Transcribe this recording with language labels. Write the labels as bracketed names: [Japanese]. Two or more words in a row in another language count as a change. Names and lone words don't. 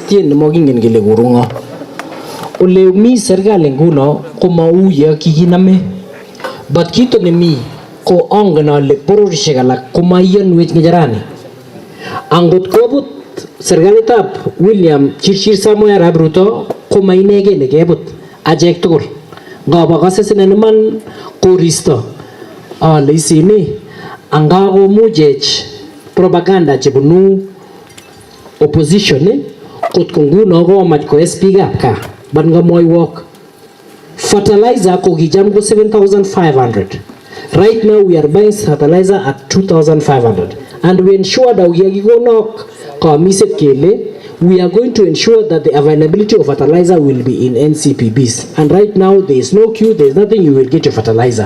[Kalenjin] tien mo gingen gele gurungo ole mi serikali nguno komauye kikiname but kito ni mi ko ongen ole bororishek alak komayanwech ngejarani angot kobut serikalitab William Chirchir Samoei Arap Ruto komainege nekebut achek tugul ngaba kasesene man koristo ale isini angakomuchech propaganda chebunu opposition kotko nguno komach koes biikab kaa but ngamwoiwok fertilizer ko kijam ko 7,500. [English] Right now we are buying fertilizer at 2,500 and we ensure that we are going to ensure that the availability of fertilizer will be in NCPBs, and right now there is no queue, there is nothing, you will get your fertilizer.